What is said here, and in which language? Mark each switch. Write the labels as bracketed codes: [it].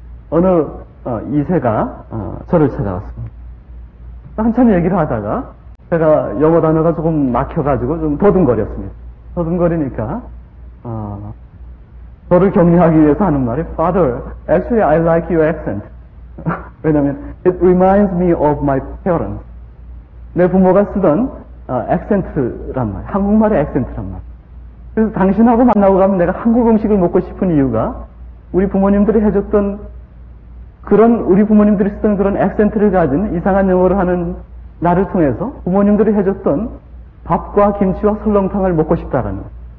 [ko] 어느 2세가 저를 찾아왔습니다. 한참 얘기를 하다가 제가 영어 단어가 조금 막혀가지고 좀 더듬거렸습니다. 더듬거리니까 저를 격려하기 위해서 하는 말이 [en] Father, actually I like your accent. [ko] 왜냐하면 [en] it reminds me of my parents. [ko] 내 부모가 쓰던 액센트란 말, 한국말의 액센트란 말. 그래서 당신하고 만나고 가면 내가 한국 음식을 먹고 싶은 이유가 우리 부모님들이 해줬던 우리 부모님들이 쓰던 그런 액센트를 가진 이상한 영어를 하는 나를 통해서 부모님들이 해줬던 밥과 김치와 설렁탕을 먹고 싶다라는 거예요.